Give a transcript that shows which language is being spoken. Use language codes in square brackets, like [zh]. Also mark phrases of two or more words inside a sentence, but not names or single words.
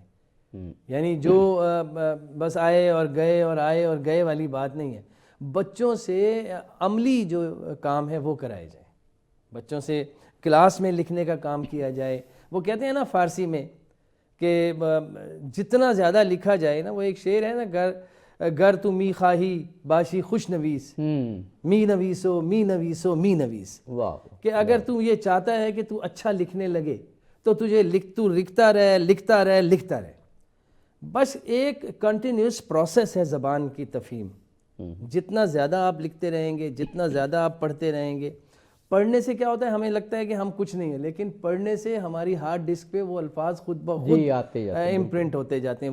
[ur] یعنی جو بس آئے اور گئے اور آئے اور گئے والی بات نہیں ہے. بچوں سے عملی جو کام ہے وہ کرائے جائیں, بچوں سے کلاس میں لکھنے کا کام کیا جائے. وہ کہتے ہیں نا فارسی میں کہ جتنا زیادہ لکھا جائے نا, وہ ایک شعر ہے نا, [fa] گر تو می خواہی باشی خوش نویس, می نویسو می نویسو می نویس. [ur] کہ اگر تو یہ چاہتا ہے کہ تو اچھا لکھنے لگے تو تجھے تو لکھتا رہے لکھتا رہے لکھتا رہے. بس ایک [en] continuous process [ur] ہے زبان کی تفہیم. جتنا زیادہ آپ لکھتے رہیں گے, جتنا زیادہ آپ پڑھتے رہیں گے. پڑھنے سے کیا ہوتا ہے, ہمیں لگتا ہے کہ ہم کچھ نہیں ہیں, لیکن پڑھنے سے ہماری [en] hard disk [ur] پہ وہ الفاظ خود بخود امپرنٹ ہوتے جاتے ہیں.